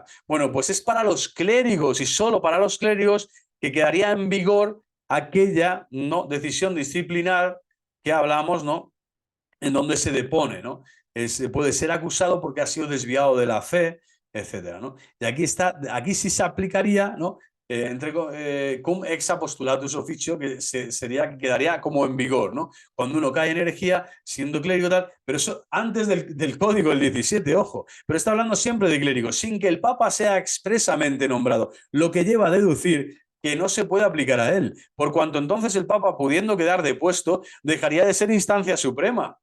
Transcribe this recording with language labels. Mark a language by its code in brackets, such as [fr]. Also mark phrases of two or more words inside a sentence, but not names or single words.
[es] Bueno, pues es para los clérigos y solo para los clérigos que quedaría en vigor aquella decisión disciplinar que hablamos, ¿no? En donde se depone, ¿no? Puede ser acusado porque ha sido desviado de la fe, etcétera, ¿no? Y aquí sí se aplicaría, ¿no? [la] Cum ex apostolatus officio, [es] que quedaría como en vigor, ¿no? Cuando uno cae en herejía, siendo clérigo tal, pero eso antes del código, el 17, ojo, pero está hablando siempre de clérigo, sin que el Papa sea expresamente nombrado, lo que lleva a deducir que no se puede aplicar a él, por cuanto entonces el Papa, pudiendo quedar depuesto, dejaría de ser instancia suprema.